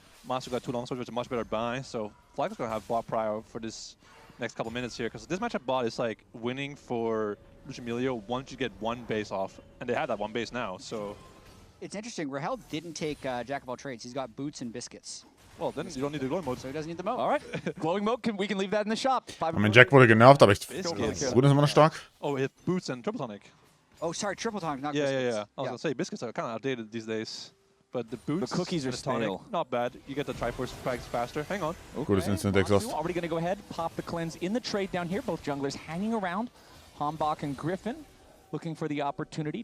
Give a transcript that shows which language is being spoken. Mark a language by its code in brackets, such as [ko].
[en] Master got 2 longswords, which is a much better buy. So Flag is going to have bot prior for this next couple minutes here, because this matchup bot is like winning for Lucian once you get one base off, and they have that one base now, so... It's interesting, Rahel didn't take Jack of all trades. He's got boots and biscuits. Well, then you don't need the glowing mode. So he doesn't need the mode. All right, glowing mode, we can leave that in the shop. [de] Ich meine, Jack wurde genervt, aber Brut ist immer noch stark. [en] Oh, it boots and triple tonic. Oh, sorry, triple tonic, not biscuits. biscuits. Yeah. I was going to say, biscuits are kind of outdated these days. But the boots, the cookies are stale. Not bad. You get the Triforce frags faster. Hang on. Okay. [de] Gutes Instant Exhaust. [en] Already going to go ahead, pop the cleanse in the trade down here. Both junglers hanging around. Hambach and Griffin looking for the opportunity.